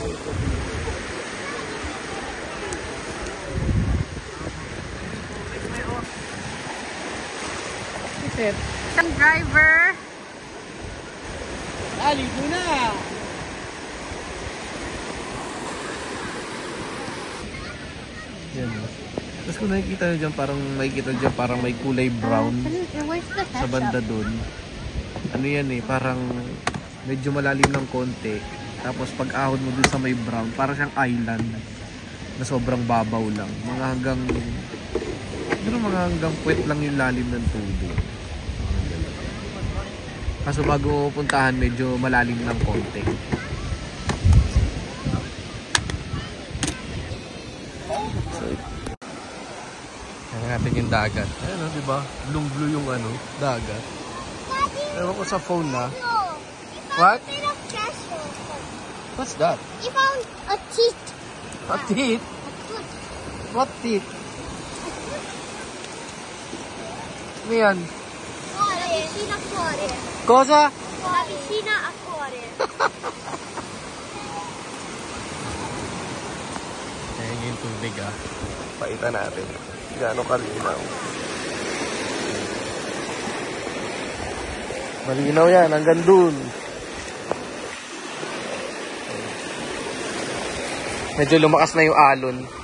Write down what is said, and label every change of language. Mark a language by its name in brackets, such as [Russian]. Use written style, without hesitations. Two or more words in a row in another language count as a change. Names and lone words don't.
[Filipino] Isang driver. Ligo na! Yan. Tapos kung nakikita nyo dyan, parang may kulay brown [English] Where's the [Filipino] sa banda dun. Ano yan eh, parang medyo malalim ng konti. Tapos pag ahon mo dun sa may brown, parang siyang island na sobrang babaw lang. Mga hanggang puwet lang yung lalim ng tubig. Kaso bago puntahan, medyo malalim ng konti. So, tingnan natin yung dagat. Ayun, di ba? Blue yung dagat. Ewan ko sa phone na. [English] What? What's that? You found a teeth. A teeth? What teeth? [Filipino] Ano yan? [Italian] La vicina a cuore. Cosa? La vicina a cuore. [Filipino] Ayan yung tubig Pakita natin. Gaano kalinaw. Malinaw yan, hanggang dun. Medyo lumakas na yung alon.